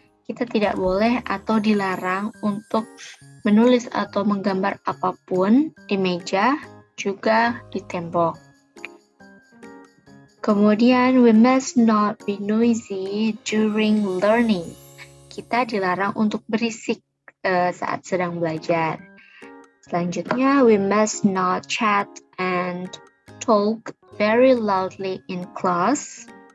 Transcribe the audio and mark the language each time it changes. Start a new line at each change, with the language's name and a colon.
Indonesian: Kita tidak boleh atau dilarang untuk menulis atau menggambar apapun di meja, juga di tembok. Kemudian,
English: we must not be noisy during learning.
Indonesian: Kita dilarang untuk berisik saat sedang belajar. Selanjutnya,
English: we must not chat and talk very loudly in class.